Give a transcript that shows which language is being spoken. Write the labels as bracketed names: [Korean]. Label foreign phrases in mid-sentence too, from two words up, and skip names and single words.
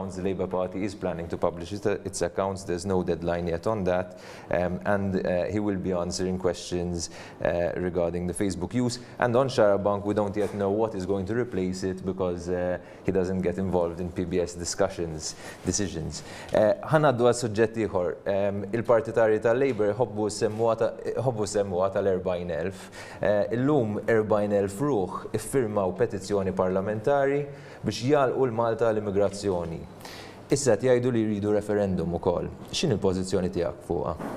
[English] The Labour Party is planning to publish its accounts. There's no deadline yet on that. And he will be answering questions regarding the Facebook use. And on Xarabank, we don't yet know what is going to replace it because he doesn't get involved in PBS decisions. [Maltese] Ħanaddu għal suġġetti ieħor. Il-partitarji tal-Labour ħobbu semmuha tal-40,000. Illum 40,000 ruħ iffirmaw petizzjoni parlamentari biex jgħalqu l-Malta l-immigrazzjoni. Issa jgħidu li jridu referendum ukoll. X'inhi l-pożizzjoni tiegħek fuqha?